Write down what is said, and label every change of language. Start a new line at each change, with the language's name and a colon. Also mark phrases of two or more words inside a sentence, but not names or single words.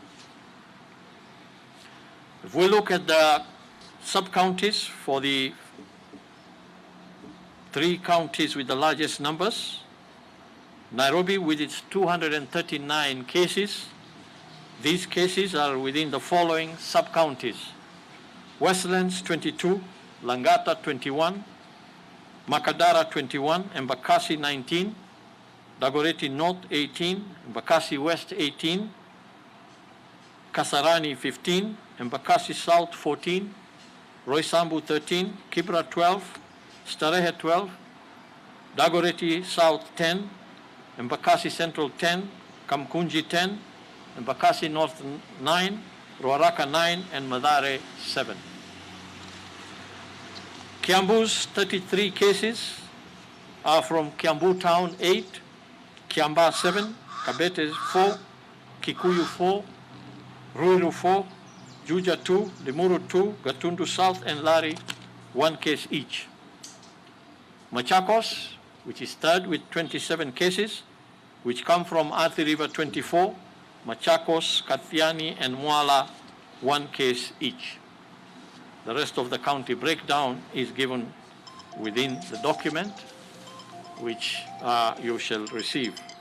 English: If we look at the sub-counties for the 3 counties with the largest numbers, Nairobi with its 239 cases. These cases are within the following sub-counties: Westlands 22, Langata 21, Makadara 21, Embakasi 19, Dagoretti North 18, Embakasi West 18, Kasarani 15, Embakasi South 14, Roysambu 13, Kibra 12, Starehe 12, Dagoretti South 10, Embakasi Central 10, Kamkunji 10, Embakasi North 9, Ruaraka 9, and Mathare 7. Kiambu's 33 cases are from Kiambu Town 8, Kiamba 7, Kabete 4, Kikuyu 4, Ruiru 4, Juja 2, Limuru 2, Gatundu South, and Lari 1 case each. Machakos, which is third with 27 cases, which come from Athi River 24, Machakos, Kathiani, and Mwala 1 case each. The rest of the county breakdown is given within the document which you shall receive.